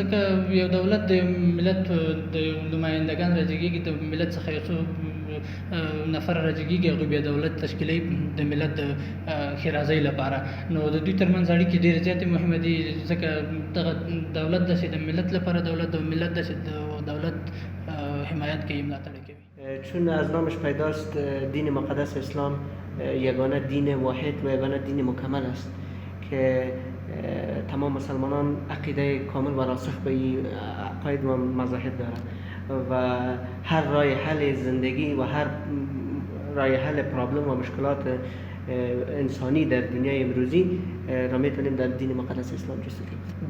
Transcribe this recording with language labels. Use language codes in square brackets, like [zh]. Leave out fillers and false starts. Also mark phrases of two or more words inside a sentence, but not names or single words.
[ps] ځکه یو دولت د ملت د نمایندګان راجګېږي، د ملت څخه یو څو نفر راجګېږي، هغوی بیا دولت تشکیلوي د ملت د ښېرازۍ لپاره. نو د دوی ترمنځ اړیکې ډېرې زیاتې مهمه دي، ځکه دغه دولت داسې د ملت لپاره دولت، د ملت داسې د دولت حمایت کوي، ملاتړ کوي. [fa] چون از نامش پیداست دین مقدس اسلام یگانه دین واحد و یگانه دین مکمل است که تمام مسلمانان عقیده کامل و راسخ به این عقاید و مذاهب دارند و هر راه حل زندگی و هر راه حل پرابلم و مشکلات انسانی در دنیای امروزی را میتونیم در دین مقدس اسلام جستجو کنیم.